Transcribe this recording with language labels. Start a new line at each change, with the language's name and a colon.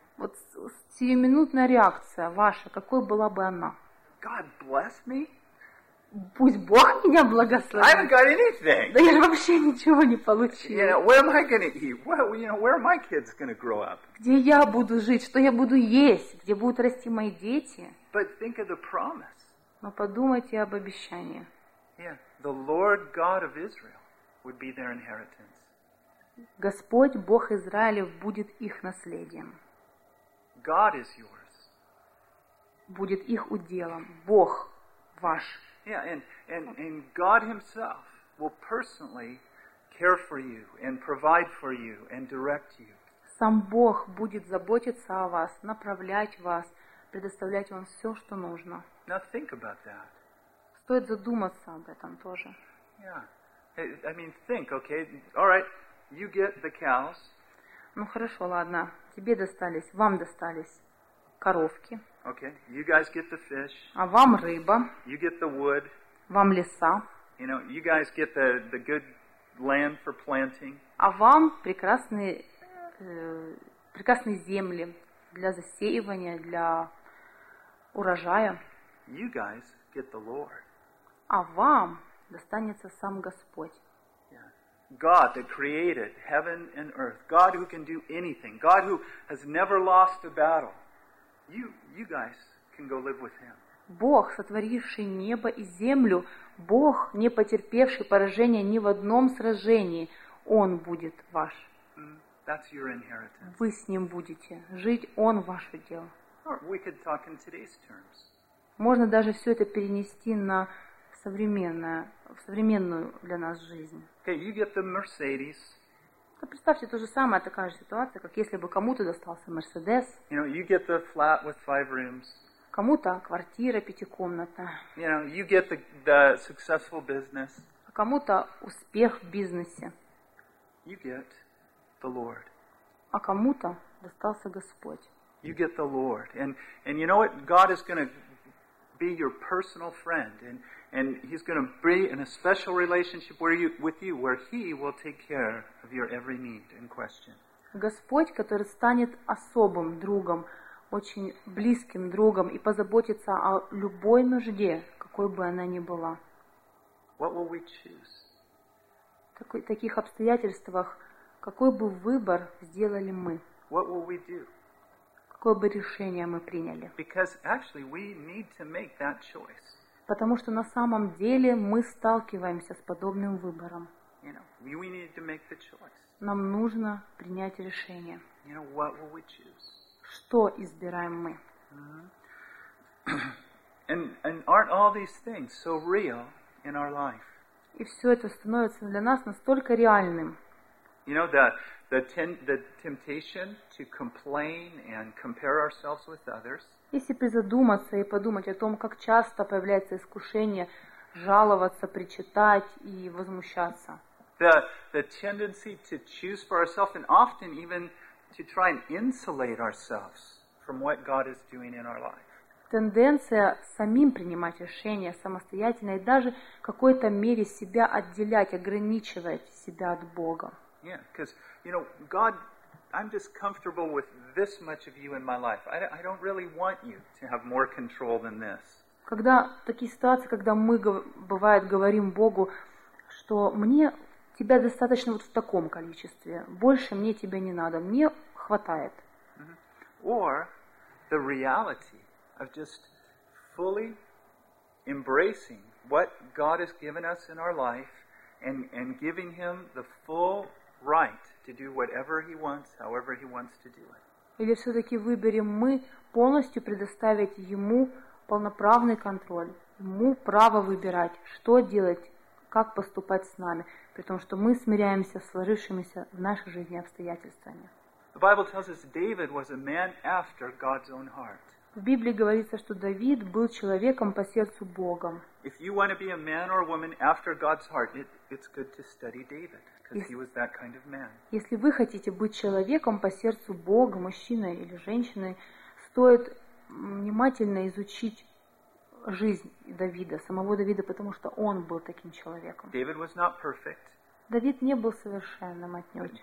Russian: Вот сиюминутная реакция ваша, какой была бы она?
English: God bless me?
Russian: Пусть Бог меня благословит.
English: I haven't got anything.
Russian: Да я вообще ничего не получила.
English: You know, where am I going to eat? Where are my kids going to grow up?
Russian: Где я буду жить? Что я буду есть? Где будут расти мои дети?
English: But think of the promise.
Russian: Но подумайте об обещании.
English: Yeah, the Lord God of Israel would be their inheritance.
Russian: Господь, Бог Израилев, будет их наследием.
English: God is yours.
Russian: Будет их уделом. Бог ваш.
English: Yeah, and God himself will personally care for you and provide for you and direct you.
Russian: Сам Бог будет заботиться о вас, направлять вас, предоставлять вам все, что нужно.
English: Now think about that.
Russian: Стоит задуматься об этом тоже.
English: Yeah. I mean, think, okay? All right. You get the cows.
Russian: Ну хорошо, ладно. Тебе достались, вам достались коровки.
English: Okay. You guys get the fish.
Russian: А вам рыба.
English: You get the wood.
Russian: Вам леса.
English: You know, you guys get the good land for planting.
Russian: А вам прекрасные прекрасные земли для засеивания, для урожая.
English: You guys get the Lord.
Russian: А вам достанется сам Господь.
English: God that created heaven and earth. God who can do anything. God who has never lost a battle. You guys can go live with him.
Russian: Бог, сотворивший небо и землю, Бог, не потерпевший поражения ни в одном сражении, Он будет ваш.
English: That's your inheritance.
Russian: Вы с Ним будете. Жить Он ваше дело.
English: Or we could talk in today's terms.
Russian: Можно даже все это перенести на современное, в современную для нас жизнь.
English: Okay, you get the Mercedes.
Russian: Да представьте, то же самое, такая же ситуация, как если бы кому-то достался Mercedes.
English: You know, you get the flat with five rooms.
Russian: Кому-то квартира пятикомнатная.
English: You know, you get the successful business.
Russian: А кому-то успех в бизнесе.
English: You get the Lord.
Russian: А кому-то достался Господь.
English: You get the Lord. And you know what? God is going to be your personal friend. And he's going to be in a special relationship with you where he will take care of your every need and question.
Russian: Господь, который станет особым другом, очень близким другом и позаботиться о любой нужде, какой бы она ни была.
English: What will we choose?
Russian: В таких обстоятельствах какой бы выбор сделали мы?
English: What will we do?
Russian: Какое бы решение мы приняли?
English: Because actually we need to make that choice.
Russian: Потому что на самом деле мы сталкиваемся с подобным выбором.
English: You know, we need to make the choice.
Russian: Нам нужно принять решение.
English: You know, what will we choose?
Russian: Что избираем мы?
English: And aren't all these things so real in our life?
Russian: И все это становится для нас настолько реальным.
English: You know, the temptation to complain and compare ourselves with others.
Russian: Если призадуматься и подумать о том, как часто появляется искушение жаловаться, причитать и возмущаться.
English: The tendency to choose for ourselves and often even to try and insulate ourselves from what God is doing in our life.
Russian: Тенденция самим принимать решения самостоятельно и даже в какой-то мере себя отделять, ограничивать себя от Бога.
English: Yeah, because, you know, God, I'm just comfortable with this much of you in my life. I don't really want you to have more control than this.
Russian: Когда такие ситуации, когда мы, бывает, говорим Богу, что мне тебя достаточно вот в таком количестве, больше мне тебя не надо, мне хватает. Mm-hmm.
English: Or the reality of just fully embracing what God has given us in our life and giving him the full right to do whatever he wants, however he wants to do it.
Russian: Или все-таки выберем мы полностью предоставить ему полноправный контроль, ему право выбирать, что делать, как поступать с нами, при том, что мы смиряемся с сложившимися в нашей жизни обстоятельствами.
English: The Bible tells us David was a man after God's own heart.
Russian: В Библии говорится, что Давид был человеком по сердцу Богом.
English: If you want to be a man or a woman after God's heart, it's good to study David, because he was that kind of man.
Russian: Если вы хотите быть человеком по сердцу Бога, мужчиной или женщиной, стоит внимательно изучить жизнь Давида, самого Давида, потому что он был таким человеком.
English: David was not perfect.
Russian: Давид не был совершенным отнюдь.